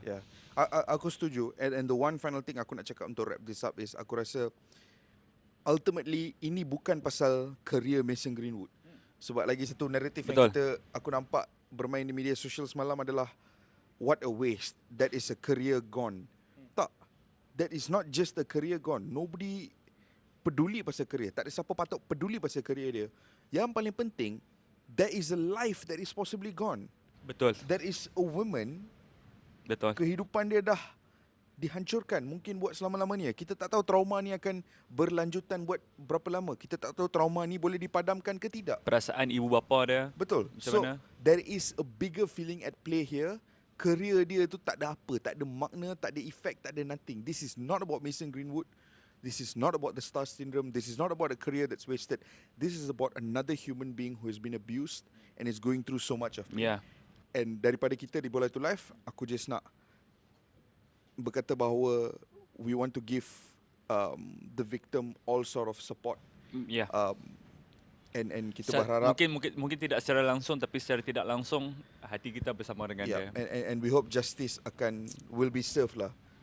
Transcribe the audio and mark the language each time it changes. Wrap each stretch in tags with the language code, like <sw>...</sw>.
<en>Yeah.</en> <ms>Aku setuju.</ms> <en>And the one final thing</en> <ms>aku nak cakap untuk</ms> <en>wrap this up is</en> <ms>aku rasa</ms> <en>ultimately</en> <ms>ini bukan pasal</ms> <en>career Mason Greenwood.</en> <ms>Sebab lagi satu naratif yang aku nampak bermain di media sosial semalam adalah</ms> <en>what a waste. That is a career gone.</en> <ms>Tak.</ms> <en>That is not just a career gone. Nobody</en> <ms>peduli pasal</ms> <en>career.</en> <ms>Tak ada siapa patut peduli pasal career dia. Yang paling penting,</ms> <en>there is a life that is possibly gone.</en> <ms>Betul.</ms> <en>There is a woman,</en> <ms>Betul. kehidupan dia dah dihancurkan mungkin buat selama-lamanya. Kita tak tahu trauma ni akan berlanjutan buat berapa lama. Kita tak tahu trauma ni boleh dipadamkan ke tidak. Perasaan ibu bapa dia. Betul. Macam</ms> <en>So</en> <ms>mana?</ms> <en>there is a bigger feeling at play here.</en> <ms>Career dia tu tak ada apa, tak ada makna, tak ada effect, tak ada nothing.</ms> <en>This is not about Mason Greenwood. This is not about the star syndrome. This is not about a career that's wasted. This is about another human being who has been abused and is going through so much of pain. Yeah. And</en> <ms>daripada kita di</ms> <en>Bola to Life, aku just</en> <ms>nak berkata bahawa</ms> <en>we want to give the victim all sort of support. Yeah. And</en> <ms>kita berharap Mungkin tidak secara langsung tapi secara tidak langsung hati kita bersama dengan dia.</ms> <en>and we hope justice will be served lah.</en>